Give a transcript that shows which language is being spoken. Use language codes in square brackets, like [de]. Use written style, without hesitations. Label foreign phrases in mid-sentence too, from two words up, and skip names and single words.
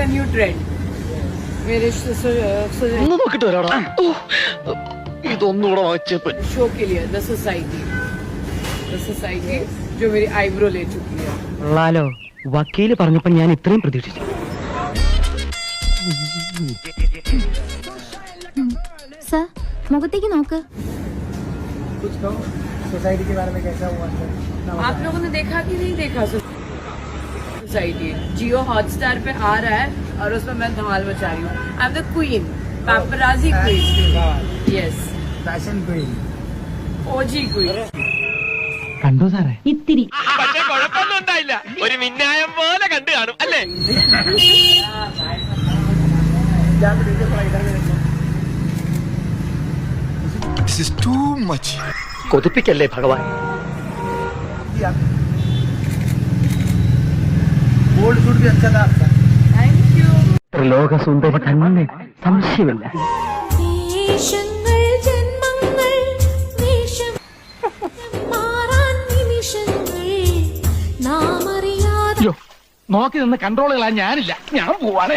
[hi] ट्रेंड मेरे [ml] നോക്കിട്ട് വരാടാ ഇതൊന്നുകൂടെ വായിച്ചപ്പോ [hi] शो के लिए द सोसाइटी जो मेरी आईब्रो ले चुकी है. [ml] ലാലോ വക്കീല് പറഞ്ഞപ്പോ ഞാൻ ഇത്രയും പ്രതീക്ഷിച്ചു. സർ മുഖത്തേക്ക് നോക്ക്. [hi] कुछ कहो सोसाइटी के बारे में कैसा हुआ सर? आप लोगों ने देखा कि नहीं देखा सोसाइटी? जियो हॉटस्टार पे आ रहा है और उसमें मैं धमाल मचा रही हूँ. [en] I am the queen, paparazzi queen. [hi] यस, [en] fashion queen. ओजी क्वीन. [ml] കണ്ടോ സാറേ? ഇത്തിരി പക്ഷെ കുഴപ്പമൊന്നും ഉണ്ടായില്ല. ഒരു മിന്നായം പോലെ കണ്ടു കാണും അല്ലേ? [hi] क्या तो देखो थोड़ा इधर में देखो. [en] This is too much. [ml] കൊതിപ്പിക്കല്ലേ ഭഗവാൻ. [hi] जी आप [en] gold suit [hi] भी अच्छा था आपका. [en] thank you. [ml] ത്രിലോക സുന്ദരി തന്നെ, സംശയമില്ല. വേഷങ്ങൾ ജന്മങ്ങൾ വേഷം മാറാൻ നിമിഷങ്ങൾ നാം അറിയാതെ നോക്കി നിന്ന് കൺട്രോളുകളാ ഞാനില്ല. ഞാൻ പോവാണേ.